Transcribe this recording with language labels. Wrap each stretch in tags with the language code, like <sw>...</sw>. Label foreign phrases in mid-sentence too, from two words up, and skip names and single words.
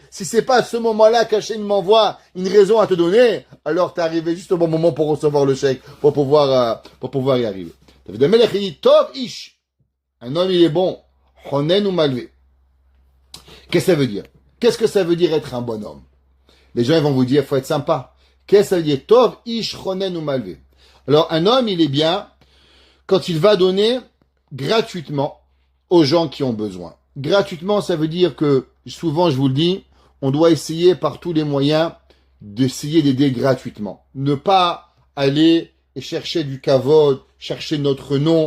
<fr>Si c'est pas à ce moment-là qu'Hachem m'envoie une raison à te donner, alors t'es arrivé juste au bon moment pour recevoir le chèque, pour pouvoir y arriver. David Amelech, il dit,</fr> <he>טוב איש.</he> <fr>Un homme, il est bon.</fr> <he>חונן ומלווה.</he> <fr>Qu'est-ce que ça veut dire? Qu'est-ce que ça veut dire être un bon homme? Les gens, ils vont vous dire, faut être sympa. Qu'est-ce que ça veut dire?</fr> <he>טוב איש חונן ומלווה.</he> <fr>Alors, un homme, il est bien quand il va donner gratuitement aux gens qui ont besoin. Gratuitement, ça veut dire que, souvent, je vous le dis, on doit essayer par tous les moyens d'essayer d'aider gratuitement. Ne pas aller et chercher du kavod, chercher notre nom.</fr>